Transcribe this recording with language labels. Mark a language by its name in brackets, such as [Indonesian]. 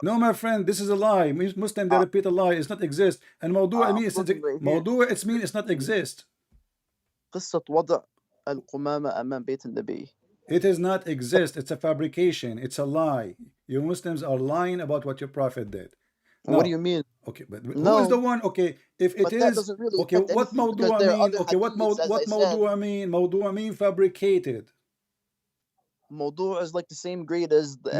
[English] No, my friend, this is a lie. Muslim, they repeat a lie. It's not exist. And mawdu' means mawdu' it means it's not exist. [Arabic] قصة وضع القمامة أمام بيت النبي. [English] It does not exist. It's a fabrication. It's a lie. You Muslims are lying about what your prophet did. No. What do you mean? Okay, but who is the one? Okay, if it is really okay, what mawdu'a mean? Okay, what mawdu'a mean? Mawdu'a mean fabricated. Mawdu'a is like the same grade as